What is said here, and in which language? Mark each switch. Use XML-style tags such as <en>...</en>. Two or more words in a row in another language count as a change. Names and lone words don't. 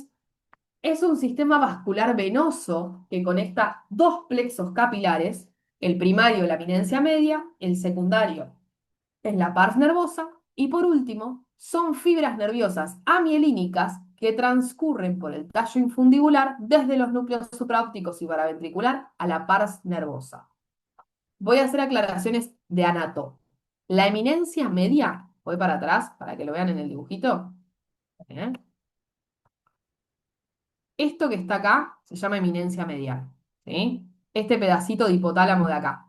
<es>Es un sistema vascular venoso que conecta dos plexos capilares, el primario en la eminencia media, el secundario en la</es> <la>pars nervosa,</la> <es>y por último, son fibras nerviosas amielínicas que transcurren por el tallo infundibular desde los núcleos supraópticos y paraventricular a la</es> <la>pars nervosa.</la> <es>Voy a hacer aclaraciones de anato. La eminencia media, voy para atrás para que lo vean en el dibujito. ¿Eh? Esto que está acá se llama eminencia media. ¿Sí? Este pedacito de hipotálamo de acá.</es>